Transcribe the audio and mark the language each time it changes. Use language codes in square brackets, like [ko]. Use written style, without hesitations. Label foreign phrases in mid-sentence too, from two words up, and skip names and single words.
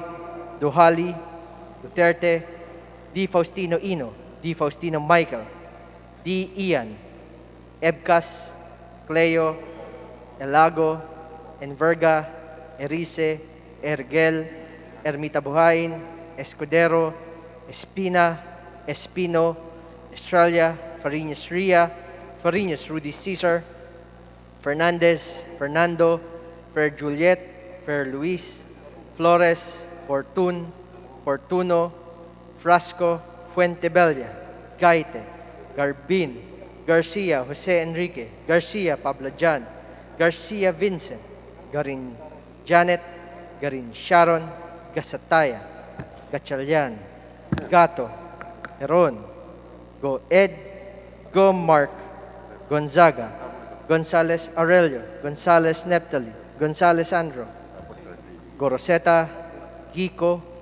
[en] Duhali, Duterte, Di Faustino Ino, Di Faustino Michael, Di Ian, Ebcas, Cleo, Elago, Enverga, Erice, Ergel, Ermita Buhain, Escudero, Espina, Espino, Estrella, Fariñas Ria, Fariñas Rudy Cesar, Fernandez, Fernando, Fer Juliet, Fer Luis, Flores, Fortun, Fortuno, Frasco, Fuentebella, Gaite, Garbin, Garcia, Jose Enrique, Garcia, Pablo Jan, Garcia Vincent, Garin Janet, Garin Sharon, Gasataya, Gatchalian, Gato, Heron, Go Ed, Go Mark, Gonzaga, Gonzales Aurelio, Gonzales Neptali, Gonzales Andro, Goroseta, Gico,